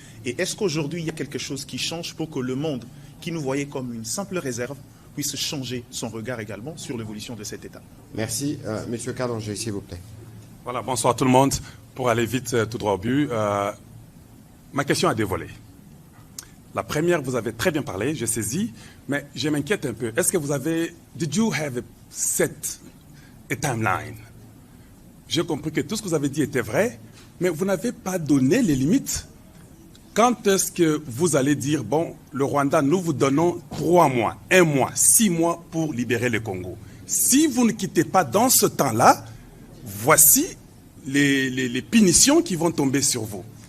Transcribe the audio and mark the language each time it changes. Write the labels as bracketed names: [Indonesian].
[French] Et est-ce qu'aujourd'hui, il y a quelque chose qui change pour que le monde, qui nous voyait comme une simple réserve, puisse changer son regard également sur l'évolution de cet État? Merci. Monsieur Kalanji, s'il vous plaît. Voilà, bonsoir tout le monde. Pour aller vite, tout droit au but, ma question a 2 volets. La première, vous avez très bien parlé, j'ai saisi, mais je m'inquiète un peu. Est-ce que vous avez... [English] Did you have set a timeline? [French] J'ai compris que tout ce que vous avez dit était vrai, mais vous n'avez pas donné les limites. Quand est-ce que vous allez dire, bon, le Rwanda, nous vous donnons 3 mois, 1 mois, 6 mois pour libérer le Congo? Si vous ne quittez pas dans ce temps-là, voici les punitions qui vont tomber sur vous.